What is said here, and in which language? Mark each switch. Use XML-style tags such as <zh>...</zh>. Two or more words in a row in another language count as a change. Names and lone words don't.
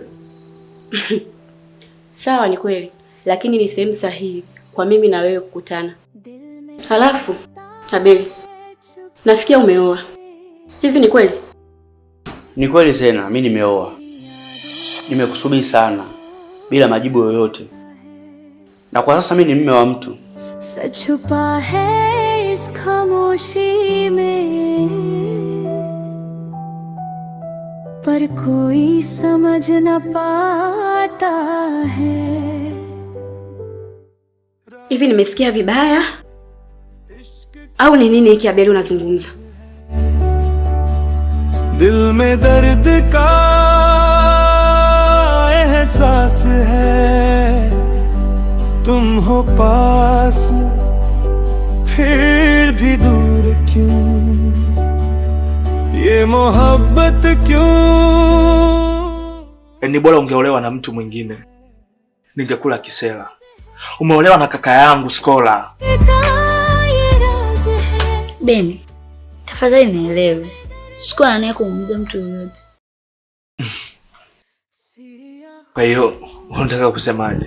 <sw>Sawa, ni kweli, lakini ni sehemu sahihi kwa mimi na wewe kukutana. Halafu, Abel, nasikia umeoa. Hivi ni kweli? Ni kweli Zena, mimi nimeoa. Nimekusubiri sana bila majibu yoyote. Na kwa sasa mimi ni mume wa mtu.</sw> <hi>सच छुपा है इस खामोशी में, पर कोई समझ न पाता है।</hi> <sw>Hivi nimesikia vibaya au ni nini hiki Abel unazungumza?</sw> <hi>दिल में दर्द का एहसास है, तुम हो पास फिर भी दूर क्यों, ये मोहब्बत क्यों।</hi> <sw>Ni bora ungeolewa na mtu mwingine, ningekula kisela. Umeolewa na kaka yangu Skola. Beni, tafadhali nielewe, sikuwa na nia kumuumiza mtu yoyote. Kwa hiyo unataka kusemaje?</sw>